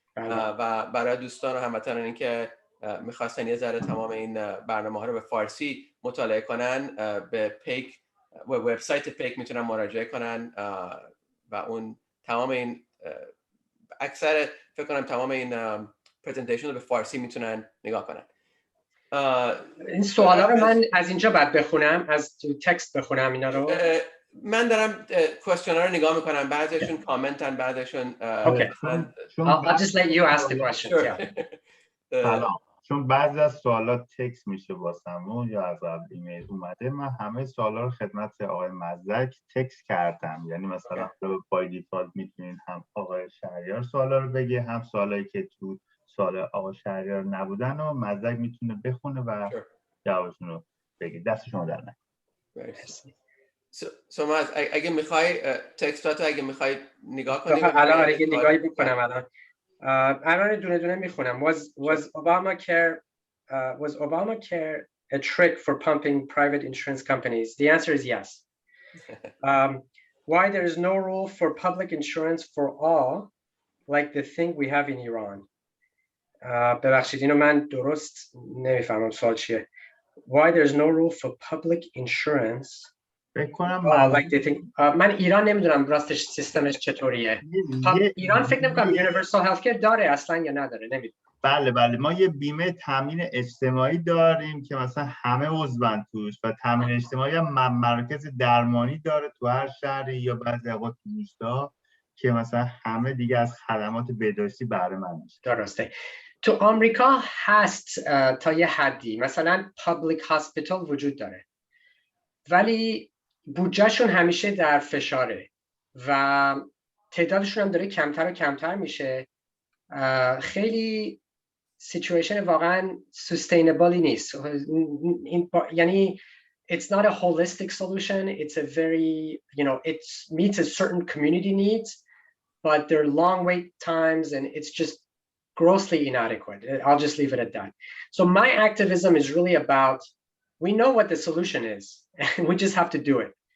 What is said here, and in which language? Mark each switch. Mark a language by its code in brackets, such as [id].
[fa] و برای دوستان و هموطنان این که میخواستن یه ذره تمام این برنامه ها رو به فارسی مطالعه کنن، به پیک وبسایت پیک میتونن مراجعه کنن و اون تمام این اکثر فکر کنم تمام این پرزنتیشن رو به فارسی میتونن نگاه کنن. این سوالا رو من از اینجا بعد بخونم، از تو تکست بخونم اینا رو. من دارم کوئسشن‌ها رو نگاه میکنم، بعضیشون کامنتن، بعضیشون [en] Okay. I'll just let you ask the question. [fa] سلام. چون بعضی از سوالات تکست میشه واسمون یا از قبل ایمیل اومده، من همه سوالا رو خدمت آقای مزدک تکست کردم. یعنی مثلا بای دیفالت میتونید هم آقای شهریار سوالا رو بگه، هم سوالایی که تو سوال آقای شهریار نبودن و مزدک میتونه بخونه و جوابشون رو بگه. دست شما در نکنه. مرسی. سوماز اگه میخوای تکستاتو اگه میخوای نگاه کنی الان اگه نگاهی بکنم الان دونه دونه میخونم. [en] Was Obamacare a trick for pumping private insurance companies? The answer is yes. Why there is no rule for public insurance for all like the thing we have in Iran? [fa] ببخشید اینو من درست نمیفهمم سوال چیه. [en] Why there is no rule for public insurance like they think. [fa] من ایران نمیدونم راستش سیستمش چطوریه. ایران فکر نمی‌کنم universal healthcare داره اصلا یا نداره، نمیدونم. بله ما یه بیمه تامین اجتماعی داریم که مثلا همه عضوان توش و تامین اجتماعی هم مراکز درمانی داره تو هر شهری یا بعضی اوقات تو روستا که مثلا همه دیگه از خدمات بهداشتی بهره مند میشه. درسته. تو آمریکا هست تا یه حدی، مثلا پابلیک هاسپیتال وجود داره ولی بودجهشون همیشه در فشاره و تعدادشون هم داره کمتر و کمتر میشه. خیلی سیچویشن واقعا سستینبلی نیست. [en] یعنی it's not a holistic solution. It's a very, it meets a certain community needs, but there are long wait times and it's just grossly inadequate. I'll just leave it at that. So my activism is really about, we know what the solution is and we just have to do it.